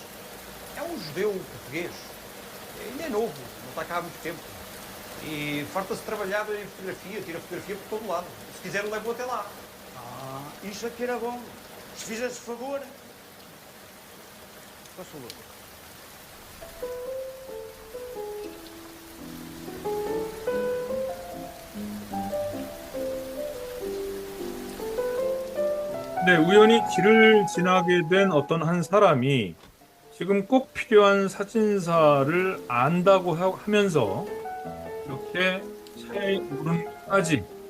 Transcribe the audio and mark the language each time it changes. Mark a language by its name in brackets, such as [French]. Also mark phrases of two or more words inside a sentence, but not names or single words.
[Portuguese] É um judeu português. Ainda é novo, não está cá há muito tempo. E farta-se trabalhar em fotografia, tira fotografia por todo lado. Se quiser, levo até lá. Isso aqui era bom. Se fizesse favor. Faz favor. [Korean] 네, 우연히 길을 지나게 된 어떤 한 사람이 지금 꼭 필요한 사진사를 안다고 하면서 이렇게 차에 오르는까지